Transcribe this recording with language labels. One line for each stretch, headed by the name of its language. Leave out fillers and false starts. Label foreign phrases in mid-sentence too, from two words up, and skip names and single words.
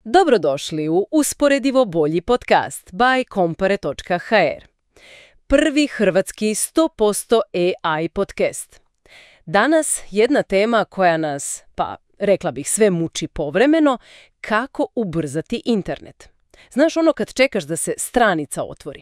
Croatian: Dobrodošli u Usporedivo bolji podcast by Compare.hr. Prvi hrvatski 100% AI podcast. Danas jedna tema koja nas, rekla bih, sve muči povremeno, kako ubrzati internet. Znaš ono kad čekaš da se stranica otvori?